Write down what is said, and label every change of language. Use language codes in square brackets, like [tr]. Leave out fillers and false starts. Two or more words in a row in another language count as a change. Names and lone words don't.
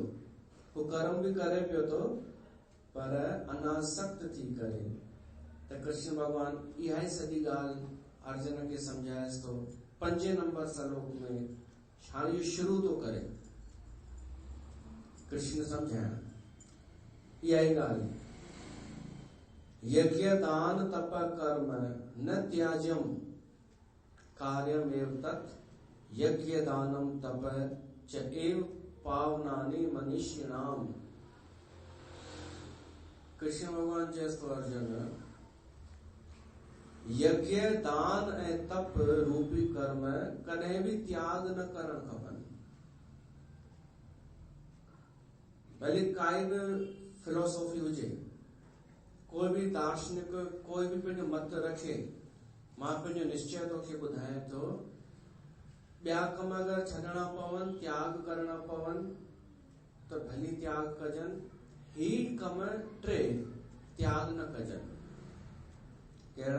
[sd] उहो कर्म भी करे पियो थो पर अनासक्त थी करे। त कृष्ण भगवान इहा ई सॼी ॻाल्हि अर्जुन खे सम्झाएसि थो 5 नंबर श्लोक में। हाणे इहो शुरू थो करे कृष्ण सम्झाइण इहा ई ॻाल्हि। [sa] यज्ञ दान तप कर्म न त्याज्यम कार्यमेव तत् यज्ञ दानम तप च एव पावनानि मनुष्याणाम। [sd] कृष्ण भगवान चएसि थो अर्जुन, यज्ञ दान ऐं तप रूपी कर्म कॾहिं भी त्याग न करण खपनि। भले काई भी फिलोसॉफी हुजे, कोई भी दार्शनिक, कोई भी पंहिंजो मत रखे, मां पंहिंजो निश्चय तोखे ॿुधायां थो, ॿिया कम अगरि छॾणा पवनि, त्याग करणा पवनि त भली त्याग कजनि। ही कम 3 त्याग न कजनि। कहिड़ा?